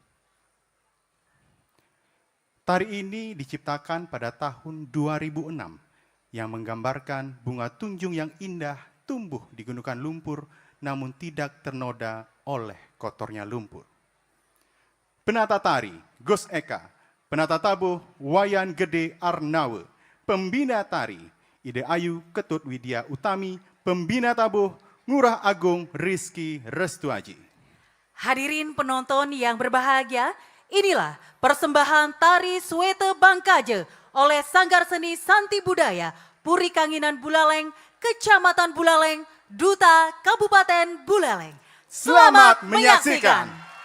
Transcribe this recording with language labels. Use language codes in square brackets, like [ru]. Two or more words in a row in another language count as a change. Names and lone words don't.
[id] Tari ini diciptakan pada tahun 2006 yang menggambarkan bunga tunjung yang indah tumbuh di gunungan lumpur namun tidak ternoda oleh kotornya lumpur. Penata tari Gus Eka, penata tabuh Wayan Gede Arnawe, pembina tari Ide Ayu Ketut Widya Utami, pembina tabuh Ngurah Agung Rizky Restuaji. Hadirin penonton yang berbahagia, inilah persembahan tari Swete Bangkaje oleh Sanggar Seni Santi Budaya Puri Kanginan Buleleng, Kecamatan Buleleng, Duta Kabupaten Buleleng. Selamat menyaksikan.